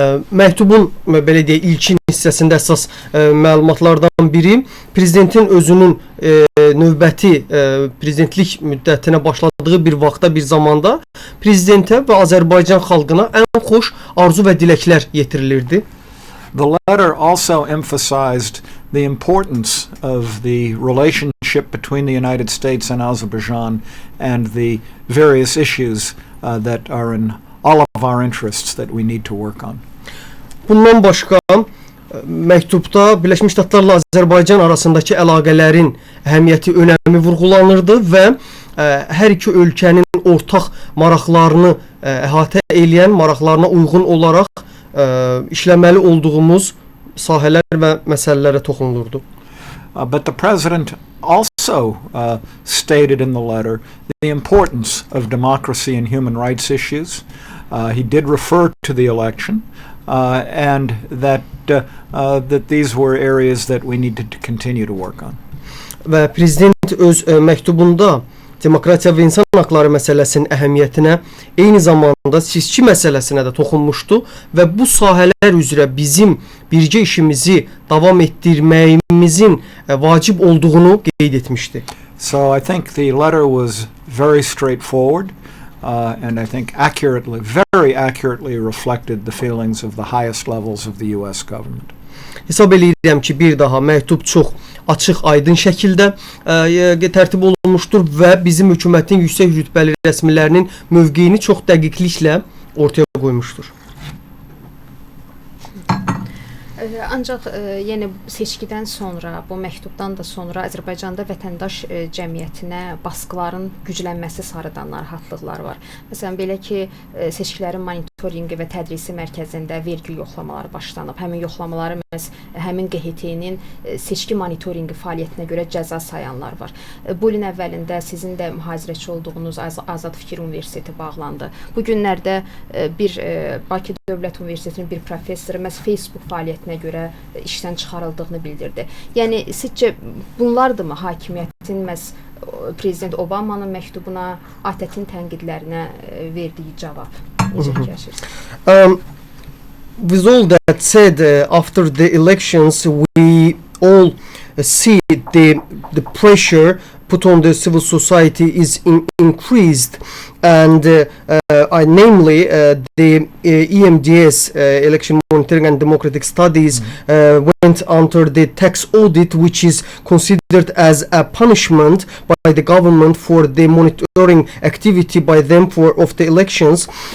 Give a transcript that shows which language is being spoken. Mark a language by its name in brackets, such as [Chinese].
[Azerbaijani] Məktubun belə deyək ilkin hissəsində əsas məlumatlardan biri prezidentin özünün növbəti prezidentlik müddətinə başladığı bir vaxtda, bir zamanda prezidentə və Azərbaycan xalqına ən xoş arzu və diləklər yetirilirdi. [English] The letter also emphasized the importance of the relationship between the United States and Azerbaijan and the various issues that are in all of our interests that we need to work on. [Azerbaijani] Bundan başqa məktubda Birləşmiş Ştatlarla Azərbaycan arasındakı əlaqələrin əhəmiyyəti, önəmi vurğulanırdı və hər iki ölkənin ortaq maraqlarını əhatə edən, maraqlarına uyğun olaraq işləməli olduğumuz sahələr və məsələlərə toxunulurdu. [English] But the president also stated in the letter the importance of democracy and human rights issues. He did refer to the election and that these were areas that we needed to continue to work on. [Azerbaijani] Və prezident öz məktubunda demokratiya və insan haqları məsələsinin əhəmiyyətinə, eyni zamanda seçki məsələsinə də toxunmuşdu və bu sahələr üzrə bizim birgə işimizi davam etdirməyimizin vacib olduğunu qeyd etmişdi. [English] So I think the letter was very straightforward and I think very accurately reflected the feelings of the highest levels of the US government. [Azerbaijani] Hesab edirəm ki, bir daha məktub çox açıq, aydın şəkildə tərtib olunmuşdur və bizim hökumətin yüksək rütbəli rəsmilərinin mövqeyini çox dəqiqliklə ortaya qoymuşdur. Ancaq yenə seçkidən sonra, bu məktubdan da sonra Azərbaycanda vətəndaş cəmiyyətinə baskıların güclənməsi sarıdan narahatlıqlar var. Məsələn, belə ki, seçkilərin monitorinqi və tədrisi mərkəzində vergi yoxlamaları başlanıb. Həmin yoxlamaları həmin QHT-nin seçki monitorinqi fəaliyyətinə görə cəza sayanlar var. Bu ilin əvvəlində sizin də mühazirəçi olduğunuz Azad Fikir Universiteti bağlandı. Bu günlərdə bir Bakı Dövlət Universitetinin bir professoru məhz Facebook fəaliyyətinə görə işdən çıxarıldığını bildirdi. Yəni sizcə bunlardırmı hakimiyyətin məhz Prezident Obamanın məktubuna, ATƏT-in tənqidlərinə verdiyi cavab? Necə fikirləşirsiniz? [English] With all that said, after the elections, we all see the pressure put on the civil society is increased, and namely the EMDS, Election Monitoring and Democratic Studies, went under the tax audit, which is considered as a punishment by the government for the monitoring activity by them of the elections.